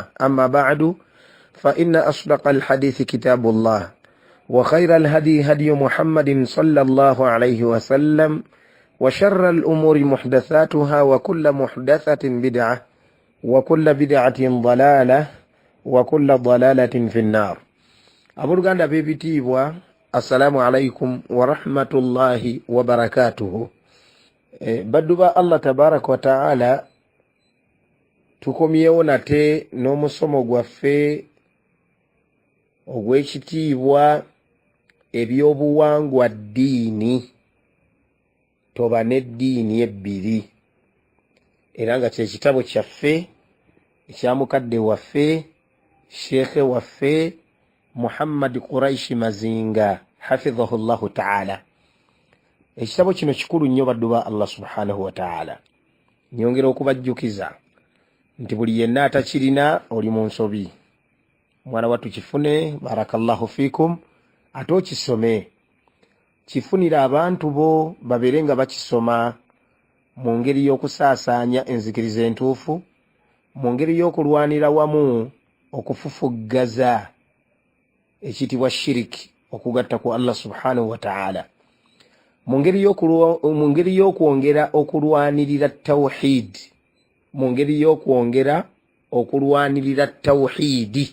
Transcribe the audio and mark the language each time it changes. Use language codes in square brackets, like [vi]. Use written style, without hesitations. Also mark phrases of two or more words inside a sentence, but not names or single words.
[ar] أما بعد، فإن أصدق الحديث كتاب الله، وخير الهدي هدي محمد صلى الله عليه وسلم، وشر الأمور محدثاتها، وكل محدثة بدعة، وكل بدعة ضلالة، وكل ضلالة في النار. أبرغان بيبتيبوا، السلام عليكم ورحمة الله وبركاته. بدوبا الله تبارك وتعالى [lg] tukomyewo nate n'omusomo gwaffe ogw'ekitiibwa ebyobuwangwa ddiini, toba n'eddiini ebbiri, era nga kyekitabo kyaffe ekya mukadde waffe sheekhe waffe Muhammad Quraishi Mazinga [ar] حفظه الله تعالى. [lg] Ekitabo kino kikulu nnyo baddu ba Allah [ar] سبحانه وتعالى. [lg] Nyongera okubajjukiza nti buli yenna atakirina oli mu nsobi. Mwana wattu kifune, [ar] بارك الله فيكم, [lg] ate okisome. Kifunira abantu bo babeere nga bakisoma mu ngeri y'okusaasaanya enzikiriza entuufu, mu ngeri y'okulwanira wamu okufufuggaza ekitibwa shiriki, okugatta ku Allah [ar] سبحانه وتعالى, [lg] mu ngeri y'okwongera okulwanirira tawhid, mu ngeri y'okwongera okulwanirira tawhidi.